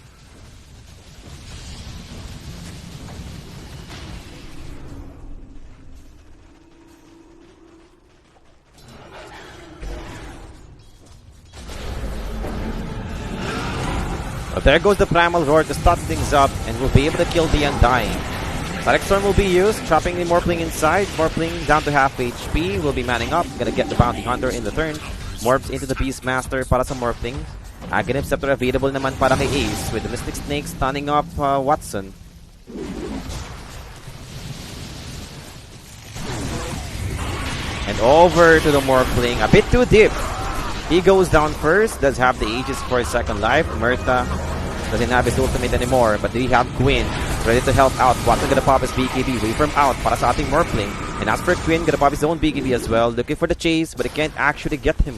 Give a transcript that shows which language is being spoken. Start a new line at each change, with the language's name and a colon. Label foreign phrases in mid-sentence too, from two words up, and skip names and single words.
English: But there goes the Primal Roar to start things up, and we'll be able to kill the Undying. Direct Storm will be used, trapping the Morphling inside. Morphling down to half HP, will be manning up, gonna get the Bounty Hunter in the turn. Morphs into the Beastmaster
Filipino: para sa
English: Morphling. Aghanim Scepter available
Filipino: naman para kay
English: Ace, with the Mystic Snake stunning up Watson. And over to the Morphling, a bit too deep. He goes down first, does have the Aegis for his second life. Murta doesn't have his ultimate anymore, but we have Quinn ready to help out. Watson gonna pop his BKB, wait from out
Filipino: para sa ating
English: Morphling. And as for Quinn, gonna pop his own BKB as well, looking for the chase, but he can't actually get him.